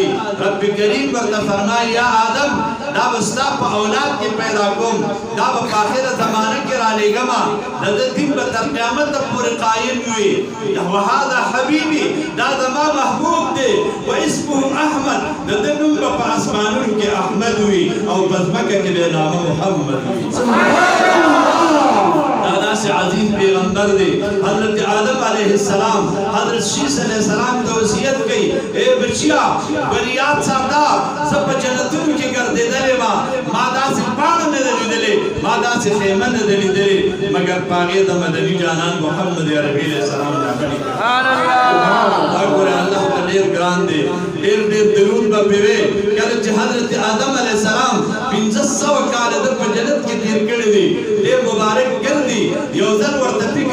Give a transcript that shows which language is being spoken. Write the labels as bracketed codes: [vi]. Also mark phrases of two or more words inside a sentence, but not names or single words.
[ps] راځي رب کریم ورته فرمایي [ar] یا آدم [ps] دا بستا په اولاد کې پیدا کوم دا په آخره زمانه کې را لېږمه د ده دین به تر قیامته پورې قایم وي [ar] وهذا حبیبي [ps] دا زما محبوب دی [ar] و اسمه احمد [ps] د ده نوم به په اسمانونو کې احمد وي او په ځمکه کې به نامه محمد وي داسې عظیم پیغمبر دی حضرت آدم علیہ السلام حضرت شیس علیہ السلام ته وصیت کوي اے بچیا بریاد ساته زه په جنتونو کې ګرځېدلی ما ما داسې پاڼه نه ده لیدلې ما داسې خیمه نه ده لیدلې مګر په هغې د مدني جانان محمد عربي علیه السلام راغلي دا ګوره الله ته ډېر ګران دی ډېر ډېر درود به پرې وې کله چې حضرت آدم علیه السلام 1500 کاله ده په جنت کې تېر کړي دي ډېر مبارک ګرځي یو ځل ورته فکر